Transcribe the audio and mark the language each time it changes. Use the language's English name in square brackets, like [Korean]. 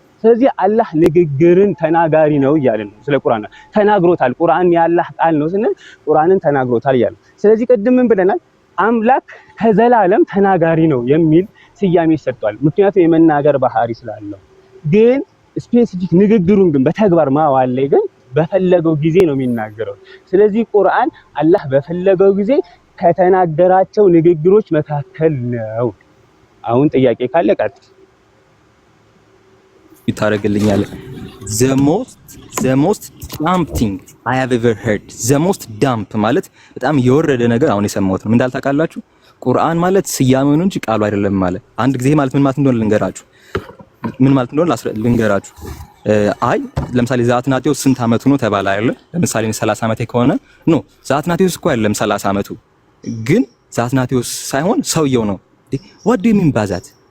[Amharic] ስለዚህ አላህ ንግግርን ተናጋሪ ነው እያልን ነው ስለ ቁርአን ተናግሮታል ቁርአን የአላህ ቃል ነው ስንል ቁርአንን ተናግሮታል እያልን ስለዚህ ቅድም ምን ብለናል አምላክ ከዘላለም ተናጋሪ ነው የሚል ስያሜ ሰጥቷል ምክንያቱም የመናገር ባህሪ ስላለው ግን ስፔሲፊክ ንግግሩን ግን በተግባር ማዋል ላይ ግን በፈለገው ጊዜ ነው የሚናገረው ስለዚህ ቁርአን አላህ በፈለገው ጊዜ ከተናገራቸው ንግግሮች መካከል ነው አሁን ጥያቄ ካለ ቀጥል ይታረግልኛል [English] the most dumb thing I have ever heard the most dumb [Amharic] ማለት በጣም የወረደ ነገር አሁን የሰማሁት ነው ምን እንዳልታውቃላችሁ ቁርአን ማለት ስያሜው ነው እንጂ ቃሉ አይደለም ማለት። አንድ ጊዜ ማለት ምን ማለት እንደሆነ ልንገራችሁ። ምን ማለት እንደሆነ ልንገራችሁ። አይ ለምሳሌ ዘአትናቴዎስ ስንት አመቱ ነው ተባለ አይደል? ለምሳሌ 30 አመቴ ከሆነ ኖ ዘአትናቴዎስ እኮ አይደለም 30 አመቱ ግን ዘአትናቴዎስ ሳይሆን ሰውየው ነው። [English] what do you mean by that?